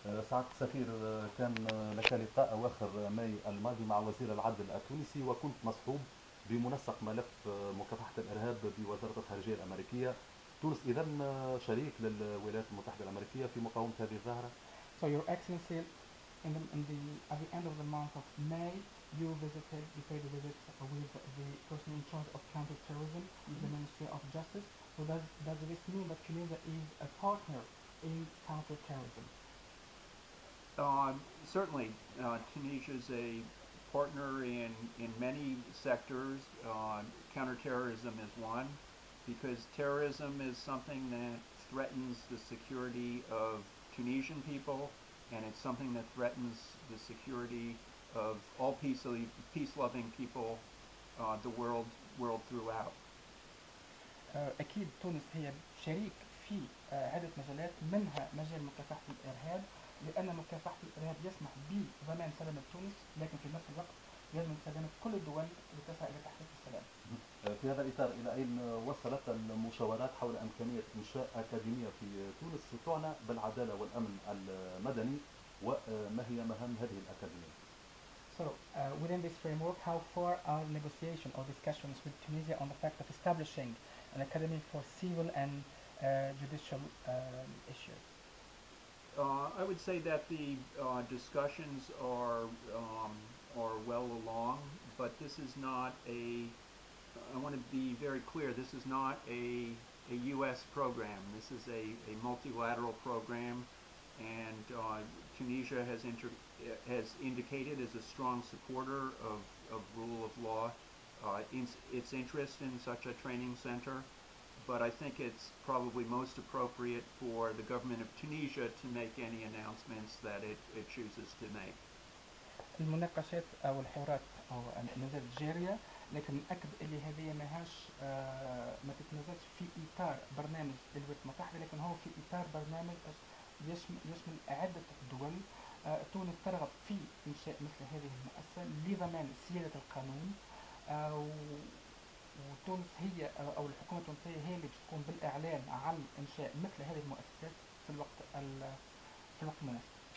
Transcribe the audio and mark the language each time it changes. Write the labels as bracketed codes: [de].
[ar] سعادة السفير، كان لك لقاء أواخر ماي الماضي مع وزير العدل التونسي، وكنت مصحوب بمنسق ملف مكافحة الإرهاب بوزارة الخارجية الأمريكية. تونس إذن شريك للولايات المتحدة الأمريكية في مقاومة هذه الظاهرة. [en] So Your Excellency, at the end of the month of May, you paid a visit with the person in charge of counterterrorism, the Ministry of Justice. So does this mean that Tunisia is a partner in counterterrorism? Certainly, Tunisia is a partner in many sectors. Counterterrorism is one, because terrorism is something that threatens the security of Tunisian people, and it's something that threatens the security of all peace-loving people the world throughout. [ar] أكيد تونس هي شريك في عدة مجالات، منها مجال مكافحة الإرهاب، لأن مكافحة الإرهاب يسمح بضمان سلامة تونس، لكن في نفس الوقت يجب سلامة كل الدول لتسعى إلى تحقيق السلام. في هذا الإطار إلى أين وصلت المشاورات حول إمكانية إنشاء أكاديمية في تونس تعنى بالعدالة والأمن المدني، وما هي مهام هذه الأكاديمية؟ [en] So, within this framework, how far are negotiations or discussions with Tunisia on the fact of establishing an academy for civil and judicial issues? I would say that the discussions are well along, but this is not a. I want to be very clear. This is not a U.S. program. This is a multilateral program, and Tunisia has indicated as a strong supporter of rule of law, its interest in such a training center. But I think it's probably most appropriate for the government of Tunisia to make any announcements that it chooses to make. [ar] المناقشات أو الحوارات أو ما زالت جارية، لكن نأكد اللي هذه ماهاش ما تتنازلش في إطار برنامج الولايات المتحدة، لكن هو في إطار برنامج يشمل عدة دول. تونس ترغب في إنشاء مثل هذه المؤسسة لضمان سيادة القانون، وتونس هي أو الحكومة التونسية هي اللي بتقوم بالإعلان عن إنشاء مثل هذه المؤسسات في الوقت المناسب.